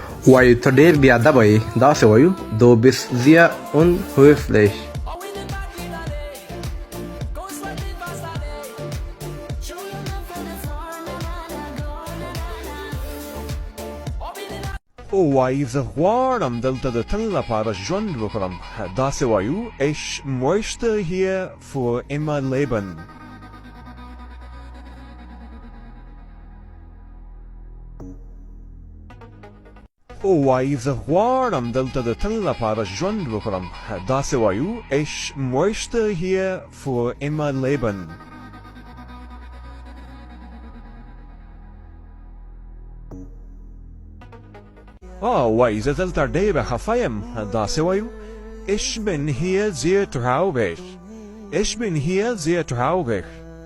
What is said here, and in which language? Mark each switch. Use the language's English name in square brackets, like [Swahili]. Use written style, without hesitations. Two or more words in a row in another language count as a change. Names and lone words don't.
[Pashto] وایي ته ډېر بې ادبه یې. داسې وایو [German] du bist sehr unhöflich. [Pashto] وایي زه غواړم دلته د تل لپاره ژوند وکړم. داسې وایو [German] ich möchte hier für immer leben. [Pashto] وایي زه غواړم دلته د تل لپاره ژوند وکړم. داسې وایو [German] ich möchte hier für immer leben. [Pashto] وایي زه دلته ډېره خفه یم. داسې وایو [German] ich bin hier sehr traurig. Ich bin hier sehr traurig.